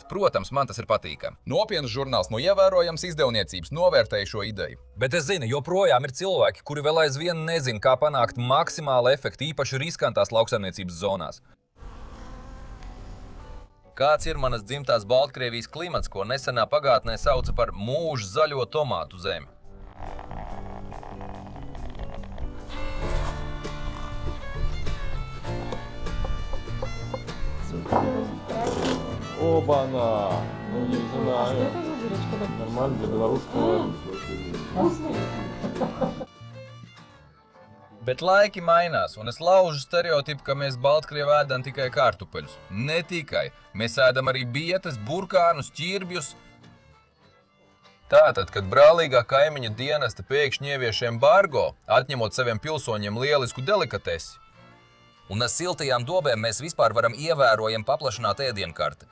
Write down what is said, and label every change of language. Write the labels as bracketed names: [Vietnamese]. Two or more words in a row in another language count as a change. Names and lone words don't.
[Latvian] Protams, man tas ir patīkami. Nopietns žurnāls no ievērojams izdevniecības novērtēja šo ideju. Bet es zinu, joprojām ir cilvēki, kuri vēl aizvien nezina, kā panākt maksimālu efektu īpaši riskantās lauksaimniecības zonās. Kāds ir manas dzimtās Baltkrievijas klimats, ko nesenā pagātnē sauca par mūža zaļo tomātu zemi? [Russian] Оба-на! Ну, не знаю. Нормально для белорусского. [Latvian] Bet laiki mainās, un es laužu stereotipu, ka mēs Baltkrievi ēdam tikai kartupeļus. Ne tikai. Mēs ēdam arī bietes, burkānus, ķirbjus. Tātad, kad brālīgā kaimiņa dienesta pēkšņi ievieš embargo, atņemot saviem pilsoņiem lielisku delikatesi, un ar siltajām dobēm mēs vispār varam ievērojami paplašināt ēdienkarti.